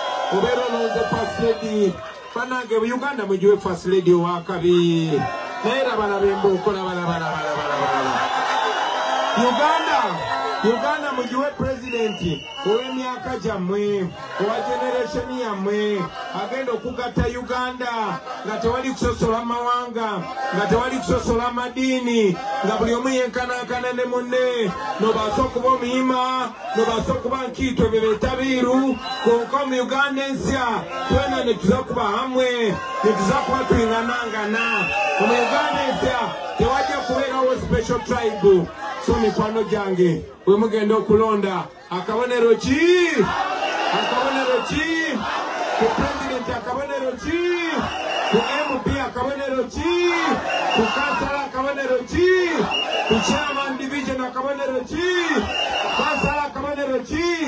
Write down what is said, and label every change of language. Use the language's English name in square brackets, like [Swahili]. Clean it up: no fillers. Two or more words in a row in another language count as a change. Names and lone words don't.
[Ganda] Bannange Uganda mugiwe [English] first lady [Ganda] owakabi naye labalabe embuuko Uganda mugiwe pulezidenti ow'emyaka gyammwe owa generation yammwe agenda okugatta Uganda nga tewali kusosola mawanga, nga tewali kusosola madiini, nga buli omu yenkanankana ne munne nobaasa okuba omuyima, nobaasa okuba nkiito bye beeta biiru. [Nyankole] Konka mu Uganda ensya twena ne tuza kuba hamwe, ne tuza kuba tuyinganangana. [Ganda] Mu Uganda ensya tewajja kubeerawo [English] special tribe. [Ganda] So mikwano gyange bwe mugenda okulonda akabonero ki ku president, akabonero ki ku MP, akabonero ki ku kansala, akabonero ki ku [English] chairman division, [Ganda] akabonero ki kansala, akabonero ki.